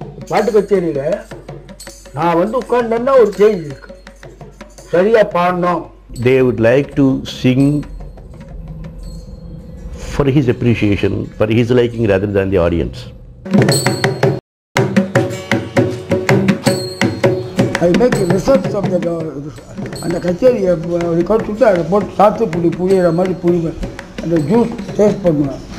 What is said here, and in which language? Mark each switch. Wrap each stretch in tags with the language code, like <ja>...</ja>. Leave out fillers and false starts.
<ta>பாட்டு கச்சேரியில் நான் வந்து உட்கார்ந்தேன்னா ஒரு சேஞ்ச் இருக்கு, சரியாக பாடணும்.</ta> <en>They would like to sing for his appreciation, for his liking rather than the audience. I make a research of the</en> <ta>அந்த கச்சேரியை சுட்டு அதை போட்டு சாத்துக்குடி புளியிற மாதிரி புளிவேன், அந்த ஜூஸ் டேஸ்ட் பண்ணுவேன்.</ta>